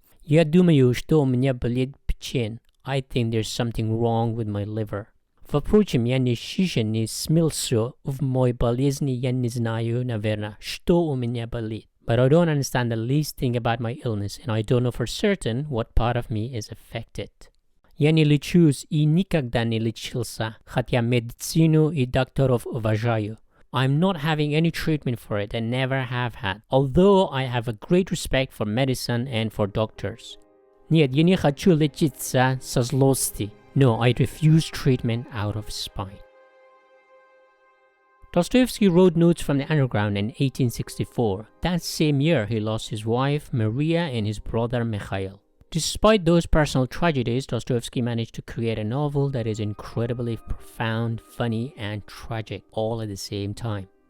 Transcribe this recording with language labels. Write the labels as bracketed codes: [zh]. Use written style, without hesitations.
[ru] Я думаю, что у меня болит печень. [en] I think there's something wrong with my liver. [ru] Впрочем, я не смылся в моей болезни, я не знаю, наверное, что у меня болит. [en] But I don't understand the least thing about my illness, and I don't know for certain what part of me is affected. [ru] Я не лечусь и никогда не лечился, хотя медицину и докторов уважаю. [en] I'm not having any treatment for it and never have had, although I have a great respect for medicine and for doctors. [ru] Нет, я не хочу лечиться со злости. [en] No, I refuse treatment out of spite. Dostoevsky wrote Notes from the Underground in 1864. That same year, he lost his wife, Maria, and his brother, Mikhail. Despite those personal tragedies, Dostoevsky managed to create a novel that is incredibly profound, funny, and tragic all at the same time.